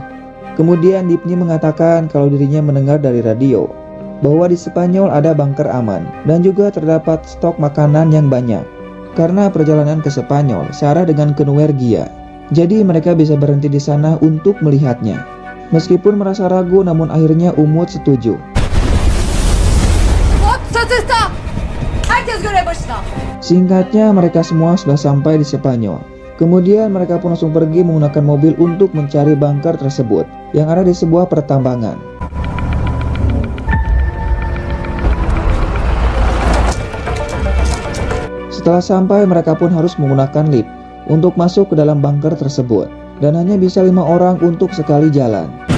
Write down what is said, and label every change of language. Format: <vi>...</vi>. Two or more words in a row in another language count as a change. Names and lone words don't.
<id>Kemudian Dipni mengatakan kalau dirinya mendengar dari radio bahwa di Spanyol ada bunker aman dan juga terdapat stok makanan yang banyak. Karena perjalanan ke Spanyol searah dengan ke Norwegia, jadi mereka bisa berhenti di sana untuk melihatnya. Meskipun merasa ragu, namun akhirnya Umut setuju.</id> <tr>Hop satıhta. Herkes görev başına.</tr> <id>Singkatnya, mereka semua sudah sampai di Spanyol. Kemudian mereka pun langsung pergi menggunakan mobil untuk mencari bunker tersebut yang ada di sebuah pertambangan. Setelah sampai, mereka pun harus menggunakan lift untuk masuk ke dalam bunker tersebut, dan hanya bisa 5 orang untuk sekali jalan.</id>